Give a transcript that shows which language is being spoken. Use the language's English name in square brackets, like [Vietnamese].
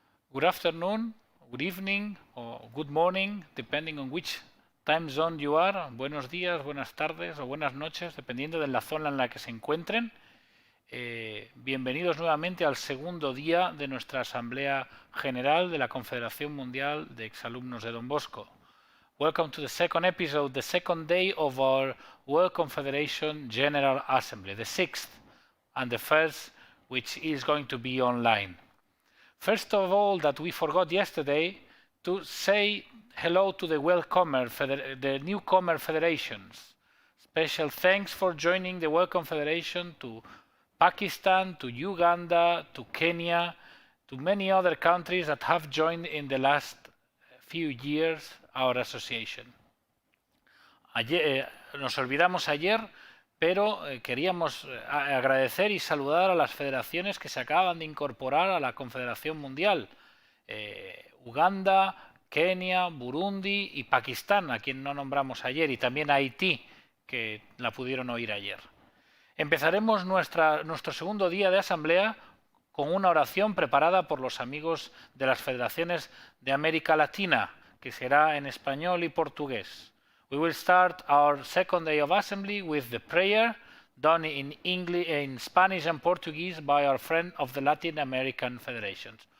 [English] Good afternoon, good evening, or good morning, depending on which time zone you are. [Spanish] Buenos días, buenas tardes o buenas noches, dependiendo de la zona en la que se encuentren. Bienvenidos nuevamente al segundo día de nuestra Asamblea General de la Confederación Mundial de Exalumnos de Don Bosco. [English] Welcome to the second episode, the second day of our World Confederation General Assembly, the sixth and the first, which is going to be online. First of all, that we forgot yesterday to say hello to the newcomer federations. Special thanks for joining the World Confederation to Pakistan, to Uganda, to Kenya, to many other countries that have joined in the last few years our association. [Spanish] Nos olvidamos ayer, pero queríamos agradecer y saludar a las federaciones que se acaban de incorporar a la Confederación Mundial. Uganda, Kenia, Burundi y Pakistán, a quien no nombramos ayer, y también Haití, que la pudieron oír ayer. Empezaremos nuestro segundo día de asamblea con una oración preparada por los amigos de las federaciones de América Latina, que será en español y portugués. [English] We will start our second day of assembly with the prayer done in English, in Spanish and Portuguese by our friend of the Latin American Federations.